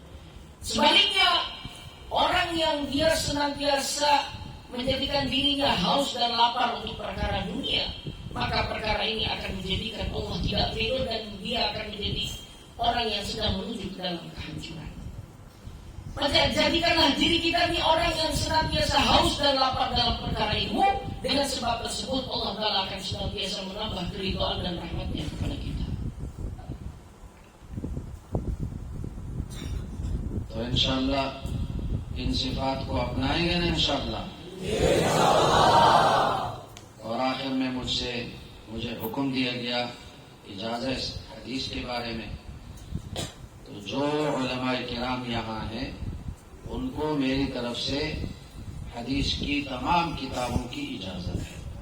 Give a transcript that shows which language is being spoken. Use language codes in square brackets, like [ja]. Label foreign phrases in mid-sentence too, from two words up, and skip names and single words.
[id] Sebaliknya, orang yang dia senantiasa menjadikan dirinya haus dan lapar untuk perkara dunia, maka perkara ini akan menjadikan Allah tidak ridho dan dia akan menjadi orang yang sedang menuju ke dalam kehancuran. Maka jadikanlah diri kita ini orang yang senantiasa haus dan lapar dalam perkara ilmu. Dengan sebab tersebut [ar] Allah Ta'ala [id] akan senantiasa menambah keridhaan dan rahmatnya kepada kita. [hi] तो [ar] إن شاء الله [hi] इन सिफात को अपनाएंगे ना [ar] إن شاء الله. [hi] और आखिर में मुझे हुक्म दिया गया इजाजत हदीस के बारे में, तो जो उलमाए किराम यहाँ हैं उनको मेरी तरफ से हदीस की तमाम किताबों की इजाजत है।